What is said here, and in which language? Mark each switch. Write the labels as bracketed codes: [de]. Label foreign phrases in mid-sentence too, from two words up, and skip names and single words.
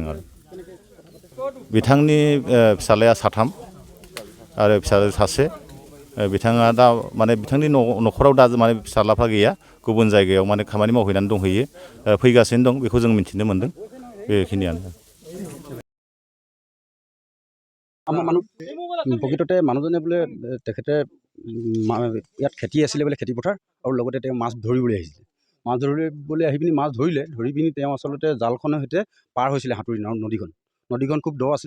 [brx] आरो बिथांनि फिसाज्लाया 3 आरो फिसाजो 1। बिथाङा दा माने बिथांनि न'खराव दा माने फिसाज्लाफ्रा गैया, गुबुन जायगायाव माने खामानि मावहैनानै दंहैयो, फैगासिनो दं, बेखौ जों मिथिनो मोन्दों। बेखिनियानो। [as] আমাৰ মানুহ প্ৰকৃততে মানুহজনে বোলে তেখেতে ইয়াত খেতি আছিলে বোলে, খেতি পথাৰ, আৰু লগতে তেওঁ মাছ ধৰিবলৈ আহিছিলে। মাছ ধৰিবলৈ আহি পিনি মাছ ধৰিলে, ধৰি পিনি তেওঁ আচলতে জালখনৰ সৈতে পাৰ হৈছিলে সাঁতুৰি নদীখন খুব দ আছিলে।